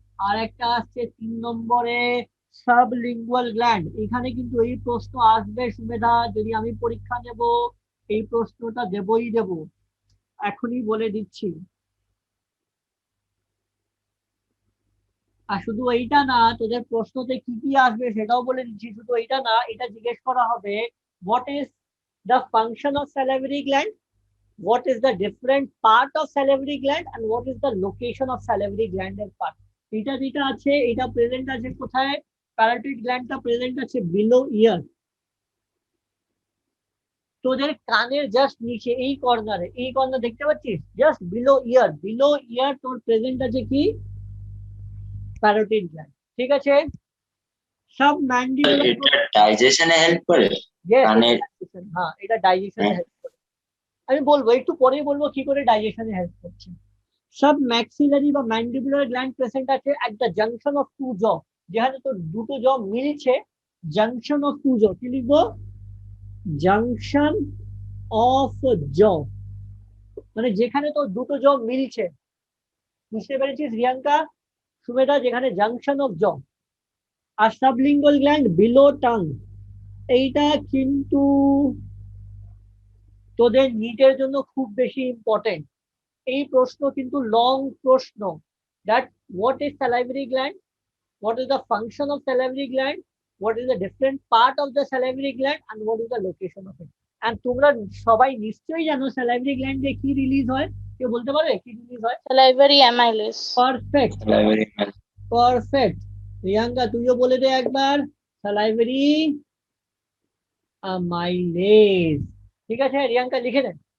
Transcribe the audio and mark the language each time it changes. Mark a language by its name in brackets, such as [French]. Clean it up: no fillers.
[Bangla] আর একটা আসছে 3 নম্বরে, সাবলিঙ্গুয়াল গ্ল্যান্ড। এখানে কিন্তু এই প্রশ্ন আসবে সুমেধা, যদি আমি পরীক্ষা নেব এই প্রশ্নটা দেবই দেব, এখনই বলে দিচ্ছি। আর শুধু এইটা না, তোদের প্রশ্নতে কি কি আসবে সেটাও বলে দিচ্ছি। শুধু এইটা না, এটা জিজ্ঞেস করা হবে, [English] What is the function of salivary gland, what is the different part of salivary gland and what is the location of salivary gland এর part। [Bangla] এটা যেটা আছে এটা প্রেজেন্ট আছে কোথায়, প্যারাটিড গ্ল্যান্ডটা প্রেজেন্ট আছে বিলো ইয়ার, তোদের কানের জাস্ট নিচে এই কর্নারে, এই কর্নার দেখতে পাচ্ছিস, জাস্ট বিলো ইয়ার, বিলো ইয়ার তোর প্রেজেন্ট আছে কি, প্যারাটিড গ্ল্যান্ড, ঠিক আছে। সব ম্যান্ডিবুলার, এটা ডাইজেশনে হেল্প করে কানের। হ্যাঁ এটা ডাইজেশনে হেল্প করে। আমি বলবো একটু পরে বলবো কি করে ডাইজেশনে হেল্প করছে। সব ম্যাক্সিলারি বা ম্যান্ডিবুলার গ্ল্যান্ড প্রেজেন্ট আছে [English] at the junction of two jaw, [Bangla] যেখানে তো দুটো জ মিলছে, জাংশন অফ টু জ, কি লিখবো, জাংশন অফ জ, মানে যেখানে তো দুটো জ মিলছে। বুঝতে পেরেছিস রিয়াঙ্কা, সুমেধা, যেখানে জাংশন অফ জ। আর সাবলিঙ্গুয়াল গ্ল্যান্ড বিলো টাং, এইটা কিন্তু তোদের নিটের জন্য খুব বেশি ইম্পর্টেন্ট। এই প্রশ্ন কিন্তু লং প্রশ্ন, [English] that what is salivary gland, what is the function of salivary gland, what is the different part of the salivary gland and what is the location of it। [Bangla] and তোমরা সবাই নিশ্চয়ই জানো salivary gland এ কি release হয়, কেউ বলতে পারবে কি রিলিজ হয়? [English] salivary amylase। [Bangla] Perfect, perfect. Riyanka তুইও বলে দে একবার, salivary amylase, ঠিক আছে রিয়াঙ্কা লিখে দেন।